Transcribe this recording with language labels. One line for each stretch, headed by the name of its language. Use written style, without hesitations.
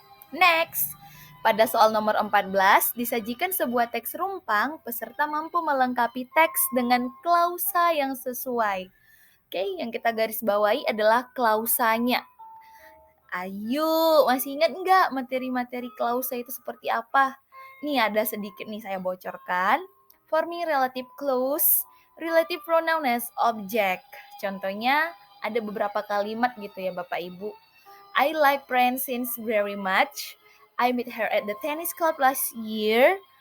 Indonesian: Next, pada soal nomor 14 disajikan sebuah teks rumpang, peserta mampu melengkapi teks dengan klausa yang sesuai. Oke, yang kita garis bawahi adalah klausanya. Ayo, masih ingat nggak materi-materi klausa itu seperti apa? Nih ada sedikit nih saya bocorkan.
English: Forming relative clause, relative pronoun as object.
Indonesian: Contohnya ada beberapa kalimat gitu ya Bapak Ibu.
English: I like Francine very much. I met her at the tennis club last year.